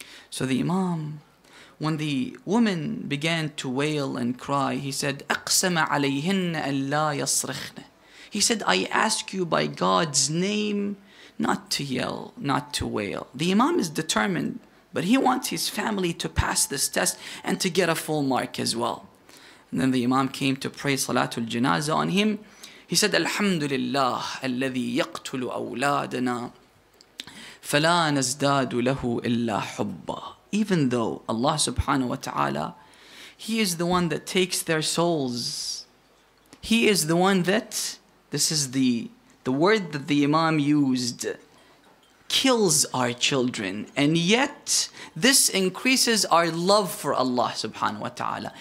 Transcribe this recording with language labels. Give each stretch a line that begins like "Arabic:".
English: So the Imam, when the woman began to wail and cry, he said,
Arabic: أَقْسَمَ عَلَيْهِنَّ أَنْ لَا يَصْرِخْنَ.
English: He said, I ask you by God's name not to yell, not to wail. The Imam is determined, but he wants his family to pass this test and to get a full mark as well. And then the Imam came to pray Salatul Janazah on him. He said,
Arabic: Alhamdulillah, الذي يقتل أولادنا فلا نزداد له إلا حبا.
English: Even though Allah subhanahu wa ta'ala, He is the one that takes their souls. He is the one that, this is the word that the Imam used, kills our children. And yet, this increases our love for Allah subhanahu wa ta'ala.